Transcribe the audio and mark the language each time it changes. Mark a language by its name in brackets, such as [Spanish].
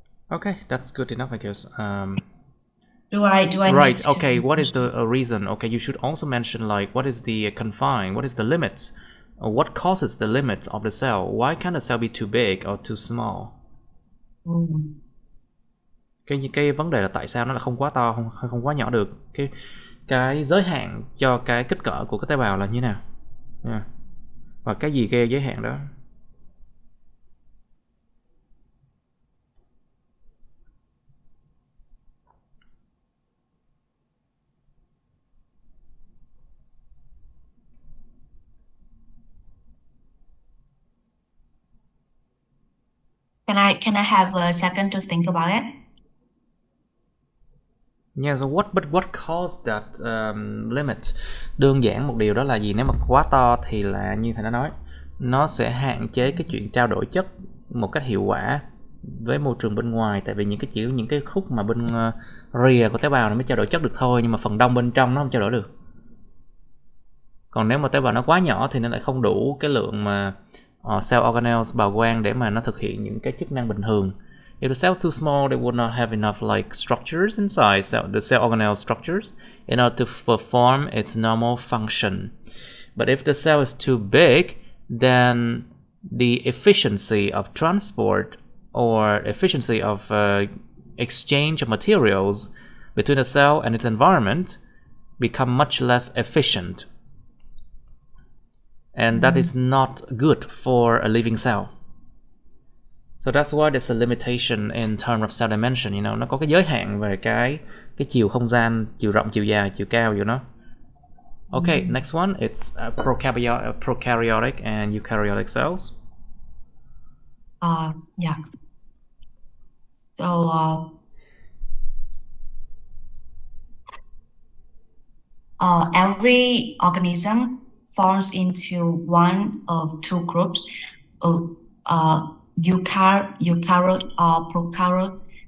[English] Okay, that's good enough, I guess. Do I right. need to Okay. What is the reason? Okay, you should also mention like what is the confine? What is the limit? What causes the limit of the cell? Why can't the cell be too big or too small? [Vietnamese] Cái vấn đề là tại sao nó là không quá to, không quá nhỏ được. Cái giới hạn cho cái kích cỡ của cái tế bào là như nào? Và cái gì gây giới hạn đó? [English] Can I have a second to think about it? Yeah, so what caused that limit? [Vietnamese] Đơn giản một điều đó là gì? Nếu mà quá to thì là như thầy đã nói, nó sẽ hạn chế cái chuyện trao đổi chất một cách hiệu quả với môi trường bên ngoài, tại vì những cái khúc mà bên rìa của tế bào nó mới trao đổi chất được thôi, nhưng mà phần đông bên trong nó không trao đổi được. Còn nếu mà tế bào nó quá nhỏ thì nó lại không đủ cái lượng mà cell organelles, bào quang để mà nó thực hiện những cái chức năng bình thường. [English] If the cell is too small, they would not have enough like structures inside the cell organelle structures in order to perform its normal function. But if the cell is too big, then the efficiency of transport or efficiency of exchange of materials between the cell and its environment become much less efficient. And that is not good for a living cell. So that's why there's a limitation in terms of cell dimension, you know, [Vietnamese] nó có cái giới hạn về cái chiều không gian, chiều rộng, chiều dài, chiều cao của nó. [English] Okay, next one, it's prokaryotic and eukaryotic cells. Yeah. So every organism falls into one of two groups, eukaryote or prokaryote.